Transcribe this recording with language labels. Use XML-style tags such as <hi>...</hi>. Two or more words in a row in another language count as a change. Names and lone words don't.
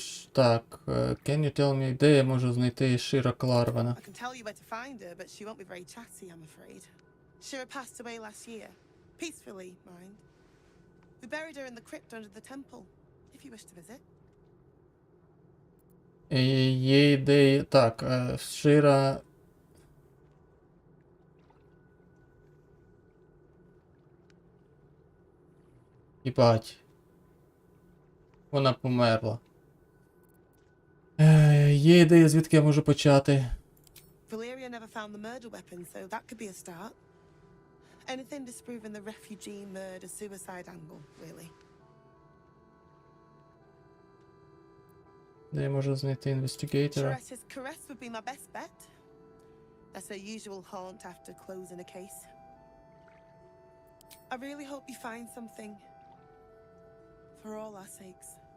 <uk>Так,</uk> <en>can you tell me,</en> <uk>де я можу знайти Шира Кларвана?</uk> <en>I can tell you where to find her, but she won't be very chatty, I'm afraid. Shira passed away last year. Peacefully, mind. We buried her in the crypt under the temple, if you wish to visit.</en> <uk>Є ідеї... Так, Шира... Єбать. Вона померла. Є ідея, звідки я можу почати.</uk> <en>Valeria never found the murder weapon, so that could be a start. Anything disproving the refugee murder-suicide angle, really. Де я можу знайти інвестигейтора? Charessa's caress would be my best bet. That's her usual haunt after closing a case. I really hope you find something. For all our sakes.</en>